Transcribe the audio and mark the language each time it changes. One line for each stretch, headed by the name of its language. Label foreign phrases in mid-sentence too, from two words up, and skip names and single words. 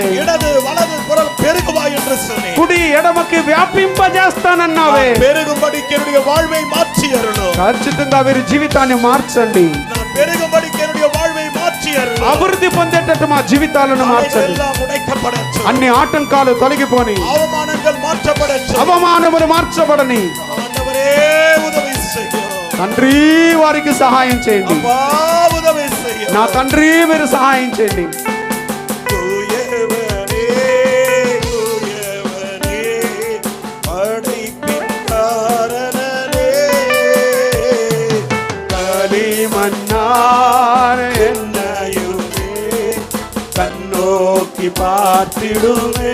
Tamil: இடது வலது புறம் பெருகுவாய் என்று சொல்லி,
Telugu: కుడి ఎడమకి వ్యాపింపజేస్తానన్నావే.
Tamil: பெருகும்படிக்கு என்னுடைய வாழ்வை மாற்றி அருளும்.
Telugu: ఖచ్చితంగా వీరి జీవితాన్ని మార్చండి.
Tamil: நான் பெருகும்படிக்கு என்னுடைய வாழ்வை மாற்றி அருளும்.
Telugu: అభివృద్ధి పొందేటట్టు మా జీవితాలను మార్చండి.
Tamil: எல்லாம் உடைக்கப்படட்டும்.
Telugu: అన్ని ఆటంకాలు తొలగిపోని,
Tamil: அவமானங்கள் மாற்றப்படட்டும்.
Telugu: అవమానములు మార్చబడని.
Tamil: ஆண்டவரே உதவி செய்யும்.
Telugu: తండ్రి వారికి సహాయం చేయండి.
Tamil: அப்பா உதவி செய்யும்.
Telugu: నా తండ్రి మీరు సహాయం చేయండి.
Tamil: தூயவனே, தூயவனே, படைப்பின் காரணனே, களிமண்ணான என்னையுமே கண்ணோக்கி பார்த்திடுமே.